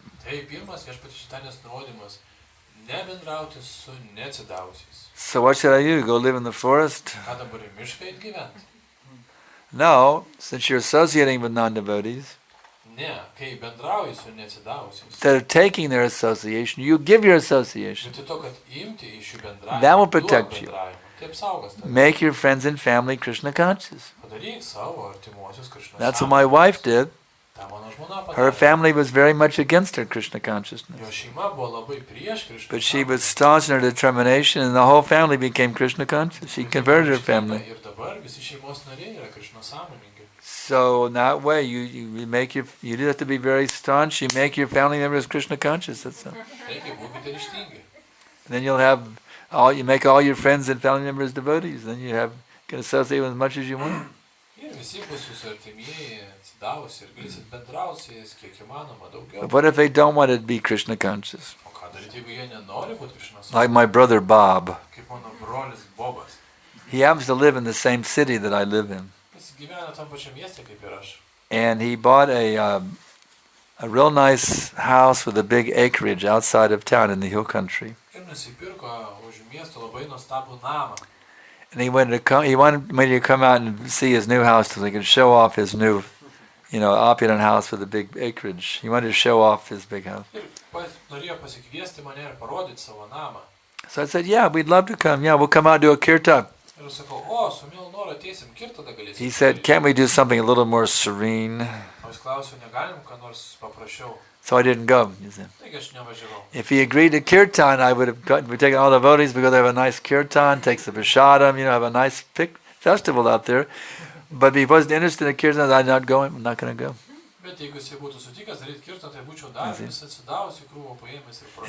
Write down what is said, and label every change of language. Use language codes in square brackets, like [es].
[lt] Tai pirmas viešpatės Čaitanijos nurodymas. Nebendrauti su neatsidavusiais. [en] So what should I do? Go live in the forest? [lt] Ką dabar į mišką eit gyventi? [en] No, since you're associating with non-devotees. [lt] Ne, kai bendrauji su neatsidavusiais. [en] Instead of taking their association, you give your association. [lt] Vietoj to, kad imti iš jų bendravimą, [en] That will protect you. [lt] Taip saugos tave. [en] Make your friends and family Krishna conscious. [lt] Padaryk savo artimuosius Krišnos. [en] That's what my wife did. [lt] Ta mano žmona padarė. [en] Her family was very much against her Krishna consciousness. [lt] Jo šeima buvo labai prieš Krišnos. [en] But she was staunch in her determination and the whole family became Krishna conscious. She converted her family. [lt] Ir dabar visi šeimos nariai yra Krišnos sąmoningi. [en] So in that way, you do have to be very staunch. You make your family members Krishna conscious. That's all. [lt] Taigi, būkite ryžtingi. [en] Then you make all your friends and family members devotees. Then you can associate with as much as you want. [lt] Ir visi bus jūsų artimieji atsidavusi ir galėsit bendrauti su jais kiek įmanoma daugiau. [en] But what if they don't want to be Krishna conscious? [lt] O ką daryti, jeigu jie nenori būti Krišnos? [en] Like my brother Bob. [lt] Kaip mano brolis Bobas. [en] He happens to live in the same city that I live in. [lt] Jis gyvena tam pačiam mieste kaip ir aš. [en] And he bought a real nice house with a big acreage outside of town in the hill country. [lt] Ir nusipirko už miesto labai nuostabų namą. [en] And he wanted me to come out and see his new house so he could show off his new, opulent house with a big acreage. He wanted to show off his big house. [lt] Ir norėjo pasikviesti mane ir parodyti savo namą. [en] So I said, yeah, we'd love to come. Yeah, we'll come out and do a kirtan. [lt] Ir sakau, o, su mielu noru ateisim kirtaną galėsim. [en] He said, can't we do something a little more serene? [lt] O jis klausiau, negalim ką nors paprašiau. [en] So I didn't go. You see. [lt] Taigi aš nevažiavau. [en] If he agreed to kirtan, I would have taken all the devotees because they have a nice kirtan, takes the prashadam, have a nice festival out there. But if he wasn't interested in kirtan, I'm not going. I'm not going to go. [lt] Bet jeigu jis būtų sutikęs daryti kirtaną, tai būčiau daręs, jis atsidavus į krūvą paėmęs ir